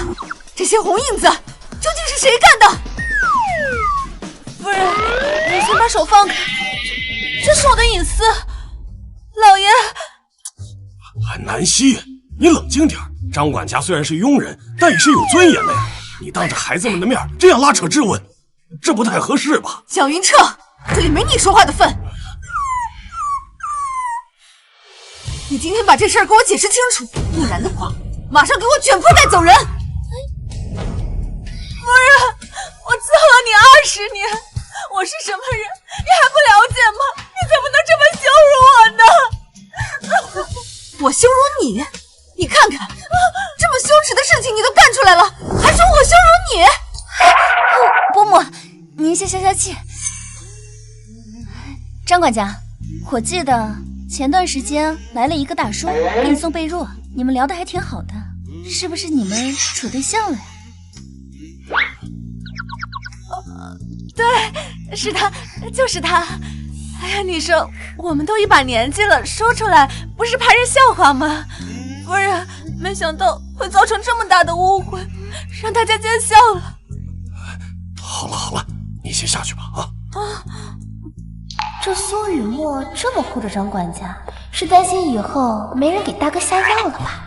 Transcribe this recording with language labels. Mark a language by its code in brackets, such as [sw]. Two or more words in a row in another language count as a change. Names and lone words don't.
[zh] 這些紅印子究竟是誰幹的？夫人，你先把手放開，這是我的隱私。老爺，南希，你冷靜點。張管家雖然是傭人，但也是有尊嚴的呀。你當着孩子們的面這樣拉扯質問，這不太合適吧？蔣雲徹，這裡沒你說話的份。你今天把這事兒給我解釋清楚，不然的話，馬上給我捲鋪蓋走人！夫人，我伺候了你20年，我是什麼人，你還不了解嗎？你怎么能這麼羞辱我呢？我羞辱你？你看看，這麼羞恥的事情你都幹出來了，還說我羞辱你？伯母，您先消消氣。張管家，我記得前段時間來了一個大叔給你送被褥，你們聊得還挺好的，是不是你們處對象了呀？對，是他，就是他。哎呀，你說我們都一把年紀了，說出來不是怕人笑話嗎？夫人，沒想到會造成這麼大的誤會，讓大家見笑了。好了，你先下去吧啊！這蘇雨墨這麼護着張管家，是擔心以後沒人給大哥下藥了吧？